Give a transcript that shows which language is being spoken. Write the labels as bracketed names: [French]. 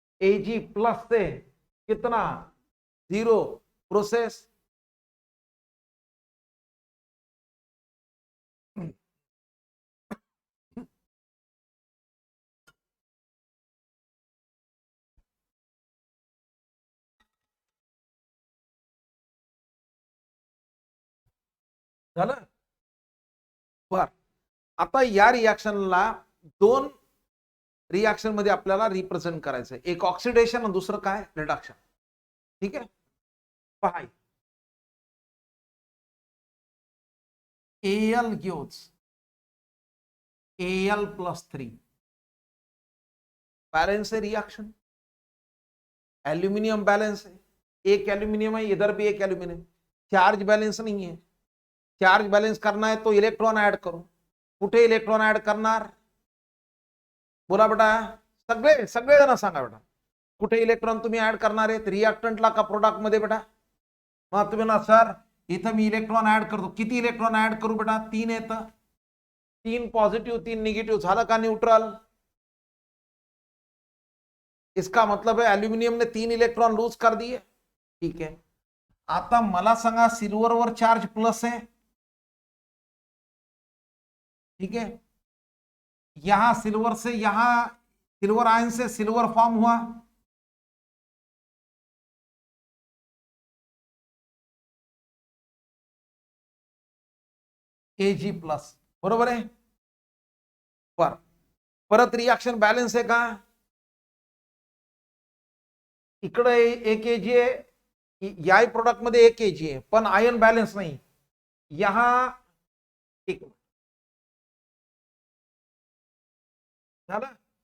[Hindi] Ag plus से कितना, 0 process, [Marathi] झालं। बर आता या रिएक्शनला दोन रिएक्शन मध्ये आपल्याला रिप्रेझेंट करायचं, एक ऑक्सिडेशन आणि दुसरं काय, रिडक्शन। ठीक आहे, पहा [Hindi] Al gives Al plus 3, balance है रिएक्शन, एल्यूमिनियम बैलेंस है, एक एल्यूमिनियम है, इधर भी एक एल्यूमिनियम, चार्ज बैलेंस नहीं है। चार्ज बैलेंस करना है तो इलेक्ट्रॉन ऐड करो, [Marathi] कुठे इलेक्ट्रॉन ऐड करणार, बोला बेटा, सगळे सगळे जण सांगा बेटा, कुठे इलेक्ट्रॉन तुम्ही ऍड करणार आहेत, रिएक्टंटला का प्रोडक्ट मध्ये बेटा? मग तुम्ही ना सर इथं मी इलेक्ट्रॉन ऍड करतो, किती इलेक्ट्रॉन ऍड करू बेटा, 3 येतं, 3 पॉझिटिव्ह 3 निगेटिव्ह, झालं का न्यूट्रल? [Hindi] इसका मतलब है एल्यूमिनियम ने 3 इलेक्ट्रॉन लूज कर दिए। ठीक है, [Marathi] आता मला सांगा सिल्वर वर [Hindi] चार्ज प्लस है, ठीक है, यहां सिल्वर से यहां सिल्वर आयन से सिल्वर फॉर्म हुआ, Ag प्लस, [Marathi] बरोबर आहे। परत रिएक्शन बैलेंस आहे का, इकडे एक Ag आहे, या प्रोडक्ट मध्ये एक Ag आहे, पण आयन बैलेंस नाही, यहां एक झालं।